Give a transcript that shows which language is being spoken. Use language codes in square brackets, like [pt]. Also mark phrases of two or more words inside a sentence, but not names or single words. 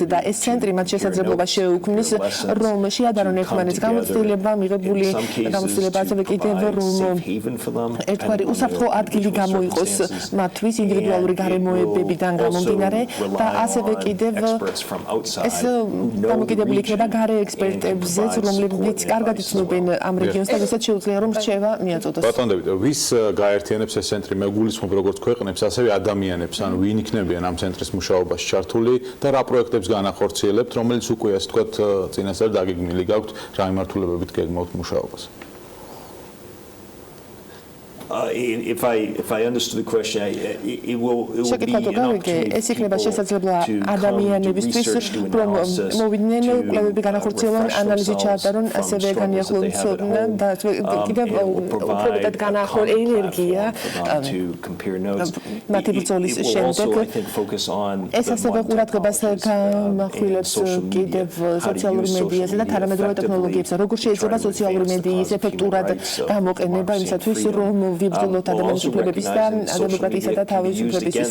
[ka] და ეს ცენტრი მათ შესაძლებლობას შეუქმნის, რომ შეადარონ ერთმანეთს გამოცდილება, მიღებული გამოცდილება ასევე კიდევ რომ ერთგვარი უსაფრთხო ადგილი გამოიყოს მათთვის ინდივიდუალური გარემოებებიდან გამომდინარე და ასევე კიდევ ეს დამოკიდებული იქნება გარე ექსპერტებზეც, რომლებიც კარგად იცნობენ ამ რეგიონს და ვისაც შეუძლია რომ რჩევა მიაწოდოს. ბატონ დავით, ვის გაერთიანებს ეს ცენტრი? მე გულისხმობ როგორც ქვეყნებს, ასევე ადამიანებს, ანუ ვინ იქნებიან ამ ცენტრის მუშაობაში ჩართული და რა პროექტებს განახორციელებთ, რომელიც უკვე ასე ვთქვათ წინასწარ დაგეგმილი გაქვთ რა მიმართულებებით გეგმავთ მუშაობას? [en] If I understood the question, it will be an opportunity [ka] ეს იქნება შესაძლებლობა ადამიანებისთვის, რომ მოვიდნენ კვლევები განახორციელონ, ანალიზი ჩაატარონ, ასევე განიახლონ ცოდნა და კიდევ უფრო მეტად განაახორ ენერგია მათი ბრძოლის შემდეგ. ეს ასევე ყურადღებას გამახვილებს კიდევ სოციალურ მედიაზე და თანამედროვე ტექნოლოგიებზე, როგორ შეიძლება სოციალური მედიის ეფექტურად გამოყენება იმისათვის, რომ ვიბრძოლოთ ადამიანის უფლებების და დემოკრატიისა და თავისუფლებისთვის.